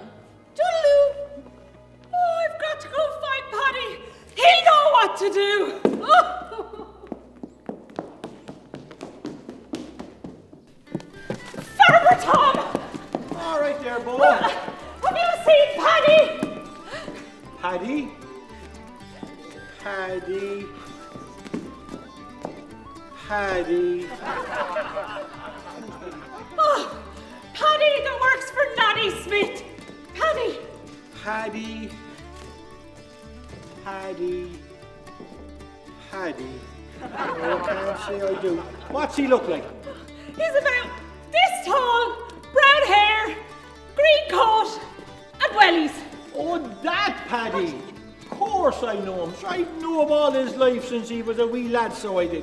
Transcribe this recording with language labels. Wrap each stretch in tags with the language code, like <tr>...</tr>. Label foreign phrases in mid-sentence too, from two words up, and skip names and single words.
<en>Toodaloo! Oh, I've got to go find Paddy. He'll know what to do. Oh. Farmer Tom! All right there, boy. Have you seen Paddy? Paddy? Paddy? Paddy? Oh, Paddy that works for Nanny Smith. Paddy. Paddy? Paddy? Paddy? Oh, I can't say I do. What's he look like? He's about this tall, brown hair, green coat, and wellies. Oh, that Paddy! Of course I know him. I knew him all his life since he was a wee lad, so I did.</en>